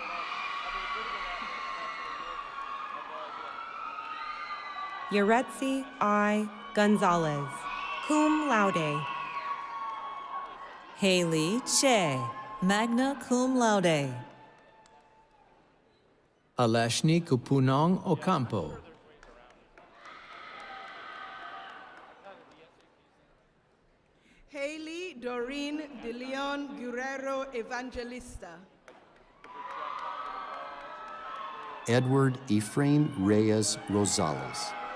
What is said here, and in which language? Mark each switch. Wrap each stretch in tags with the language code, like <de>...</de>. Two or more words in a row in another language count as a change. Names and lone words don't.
<en>Yaretsi I. Gonzalez,</en> <la>cum laude.</la> <en>Haley Che,</en> <la>magna cum laude.</la> <en>Alashni Kupunong Ocampo. Haley Doreen De Leon Guerrero Evangelista. Edward Efrain Reyes Rosales.</en>